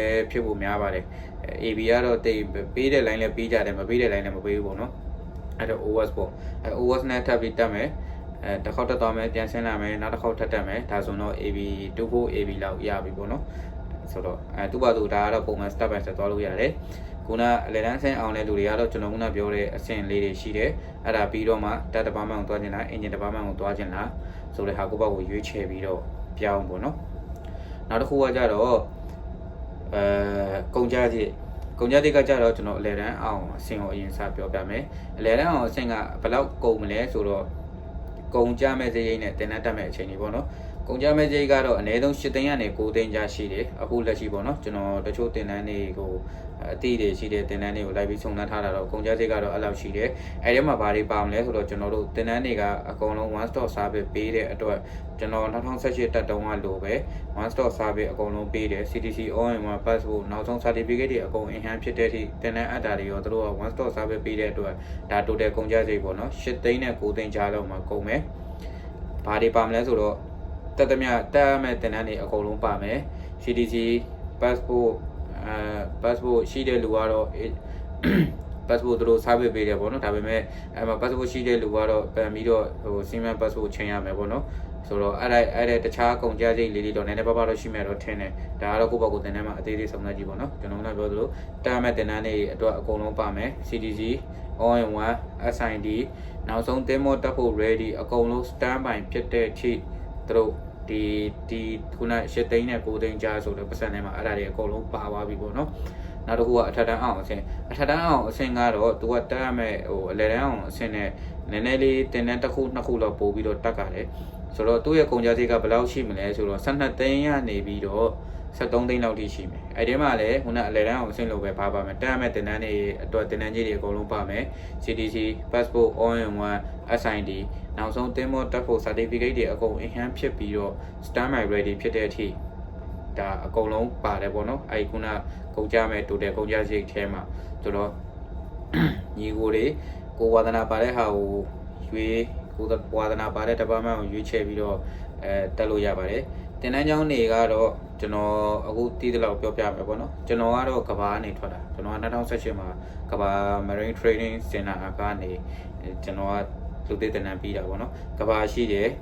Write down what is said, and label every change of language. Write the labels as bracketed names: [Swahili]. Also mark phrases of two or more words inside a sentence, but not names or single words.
[Burmese] ဖြစ်ဖို့များပါတယ် AB ကတော့တိတ်ပေးတဲ့ line လည်းပေးကြတယ်မပေးတဲ့ line လည်းမပေးဘူးပေါ့နော်အဲ့တော့ OS ပေါ့OS နဲ့ထပ်ပြီးတက်မယ်တစ်ခေါက်တက်သွားမယ်ပြန်ဆင်းလာမယ်နောက်တစ်ခေါက်ထပ်တက်မယ်ဒါဆိုတော့ AB 24 AB လောက်ရပြီပေါ့နော်ဆိုတော့သူ့ဘာသူဒါကတော့ပုံမှန် [English] step by step [Burmese] သွားလို့ရတယ်ခုနအလဲတန်းအဆင့်အောင်တဲ့လူတွေကတော့ကျွန်တော်ခုနပြောတဲ့အဆင့်လေးတွေရှိတယ်အဲ့ဒါပြီးတော့မှတက်တစ်ပါးမှန်ကိုသွားခြင်းလား engine တစ်ပါးမှန်ကိုသွားခြင်းလားဆိုတဲ့ဟာကိုပေါ့ကိုရွေးချယ်ပြီးတော့ပြောင်းပေါ့နော်နောက်တစ်ခုကကြတော့ ကုန်ကြတိကကြတော့ကျွန်တော်အလဲတန်းအောင်အဆင့်ကိုအရင်စပြောပြမယ်အလဲတန်းအောင်အဆင့်ကဘယ်လောက်ကုန်မလဲဆိုတော့ကုန်ကြမဲ့စရိတ်နဲ့တင်တက်မဲ့အချိန်ကြီးပေါ့နော်ကုန်ကြမဲ့စရိတ်ကတော့အနည်းဆုံး 8သိန်းကနေ9သိန်းကြားရှိတယ်အခုလက်ရှိပေါ့နော်ကျွန်တော်တချို့တင်တန်းတွေကိုအတိတွေရှိတဲ့တင်တန်းတွေကိုလိုက်ပြီးစုံစမ်းထားတာတော့ကုန်ကြစရိတ် ကတော့အဲ့လောက်ရှိတယ်အဲ့ဒီမှာဘာတွေပါမလဲဆိုတော့ကျွန်တော်တို့တင်တန်းတွေကအကုန်လုံး [English] one stop service [Burmese] ပေးတဲ့အတွက်ကျွန်တော်2018တက်တုန်းကလိုပဲ [English] one stop service [Burmese] အကုန်လုံးပေးတယ် CTC [English] all-in-one passport [Burmese] နောက်ဆုံး certificate တွေအကုန် enhance ဖြစ်တဲ့အထိတင်တန်းအပ်တာတွေရောတို့က [English] one stop service [Burmese] ပေးတဲ့အတွက်ဒါ total ကုန်ကြစရိတ်ပေါ့နော်8သိန်းနဲ့9သိန်းကြားလောက်မှာကုန်မယ်ဘာတွေပါမလဲဆိုတော့တက်သမျှတက်မဲ့တင်တန်းတွေအကုန်လုံးပါမယ် [English] CTC passport passport [Burmese] ရှိတဲ့လူကတော့ passport တို့ service ပေးတယ်ပေါ့နော်ဒါပေမဲ့အဲ့မှာ passport ရှိတဲ့လူကတော့ပြန်ပြီးတော့ဟို [English] Siemens passport [Burmese] ချိန်ရမယ်ပေါ့နော်ဆိုတော့အဲ့တခြားကုန်ကြစရိတ်လေးတွေတော့နည်းနည်းပါးပါးတော့ရှိမယ်တော့ထင်တယ်ဒါကတော့ကိုယ့်ဘက်ကိုတင်တန်းမှာအသေးသေးဆုံးသက်ကြည့်ပေါ့နော်ကျွန်တော်ကပြောသလိုတက်မဲ့တင်တန်းတွေအတွက်အကုန်လုံးပါမယ် [English] CTC all-in-one SID [Burmese] နောက်ဆုံးသင်္ဘော တက်ဖို့ ready အကုန်လုံး [English] stand by [Burmese] ဖြစ်တဲ့အထိတို့ဒီခုန8သိန်းနဲ့9သိန်းကြားဆိုတော့ပတ်စံထဲမှာအဲ့ဒါတွေအကုန်လုံးပါသွားပြီပေါ့နော်နောက်တစ်ခုကအထက်တန်းအောင်အဆင့်ကတော့သူကတက်ရမယ်ဟိုအလယ်တန်းအောင်အဆင့်နဲ့နည်းန ည်းလေးတင်တန်းတစ်ခုနှစ်ခုလောက်ပို့ပြီးတော့တက်ကြတယ်ဆိုတော့သူ့ရဲ့ကုန်ကြစရိတ်ကဘယ်လောက်ရှိမလဲဆိုတော့12သိန်းရနေပြီးတော့73သိန်းလောက်ထိရှိမယ်အဲ့ဒီမှာလည်းခုနအလယ် တန်းအောင်အဆင့်လို့ပဲပါမယ်တက်ရမယ်တင်တန်းတွေအတွက်တင်တန်းကြီးတွေအကုန်လုံးပါမယ် [English] CTC passport all-in-one SID [Burmese] နောက်ဆုံးသင်္ဘောတက်ဖို့ certificate တွေအကုန် enhance ဖြစ် ပြီးတော့ [English] stand by ready [Burmese] ဖြစ်တဲ့အထိဒါအကုန်လုံးပါတယ်ပေါ့နော်အဲ့ခုနကုန်ကြမဲ့ total ကုန်ကြစရိတ်ထဲမှာဆိုတော့ညီကိုဝါဒနာပါတဲ့ဟာကိုကိုဝါဒနာပါတဲ့ department ကိုရွေးချယ်ပြီးတော့တက်လို့ရပါတယ်တင်တန်းကျောင်းတွေကတော့ကျွန်တော်အခုတီးတဲ့လောက်ပြောပြမယ်ပေါ့နော်ကျွန်တော်ကတော့ကဘာကနေထွက်တာကျွန်တော်က2018မှာကဘာ Marine Training Center ကနေကျွန်တော်ကလူသစ်တင်တန်းပြီးတာပေါ့နော်ကဘာရှိတယ်